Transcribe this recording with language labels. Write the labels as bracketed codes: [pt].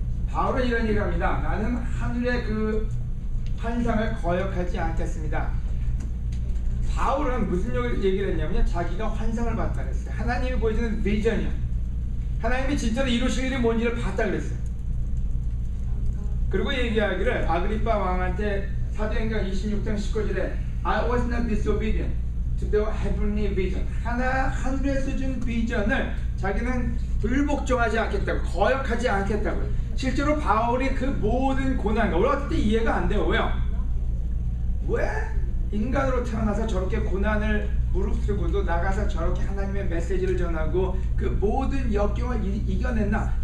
[ko] 바울은 이런 얘기를 합니다. 나는 하늘의 그 환상을 거역하지 않겠습니다. 바울은 무슨 얘기를 했냐면요, 자기가 환상을 봤다 그랬어요. 하나님이 보여주는 비전이요, 하나님이 진짜로 이루실 일이 뭔지를 봤다 그랬어요. 그리고 얘기하기를 아그리파 왕한테 사도행전 26장 19절에 [en] I was not disobedient to the heavenly vision. [ko] 하늘에서 준 비전을 자기는 불복종하지 않겠다고, 거역하지 않겠다고. 실제로 바울이 그 모든 고난과 우리 어떨 때 이해가 안 돼요. 왜요? 왜 인간으로 태어나서 저렇게 고난을 무릅쓰고도 나가서 저렇게 하나님의 메시지를 전하고 그 모든 역경을 이겨냈나?